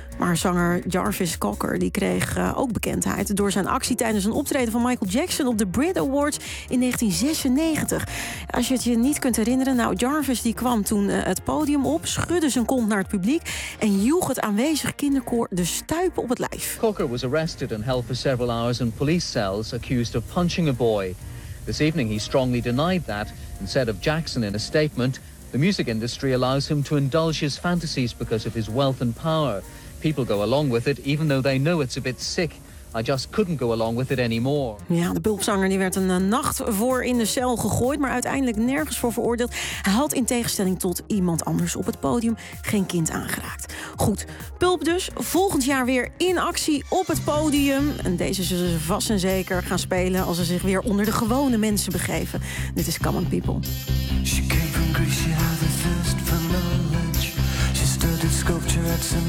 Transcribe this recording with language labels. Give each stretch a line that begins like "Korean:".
Dutch: Maar zanger Jarvis Cocker die kreeg ook bekendheid door zijn actie tijdens een optreden van Michael Jackson op de Brit Awards in 1996. Als je het je niet kunt herinneren, nou, Jarvis die kwam toen het podium op, schudde zijn kont naar het publiek en joeg het aanwezig kinderkoor de stuipen op het lijf.
English: Cocker was arrested and held for several hours in police cells accused of punching a boy. This evening he strongly denied that and said of Jackson in a statement, "The music industry allows him to indulge his fantasies because of his wealth and power. People go along with it even though they know it's a bit sick. I just couldn't go along with it anymore."
Dutch: Ja, de pulpzanger die werd een nacht voor in de cel gegooid, maar uiteindelijk nergens voor veroordeeld. Hij had in tegenstelling tot iemand anders op het podium geen kind aangeraakt. Goed, Pulp dus volgend jaar weer in actie op het podium. En deze zullen ze vast en zeker gaan spelen als ze zich weer onder de gewone mensen begeven. Dit is Common People.
English: She came from Greece, she had a thirst for knowledge. She studied sculpture at St.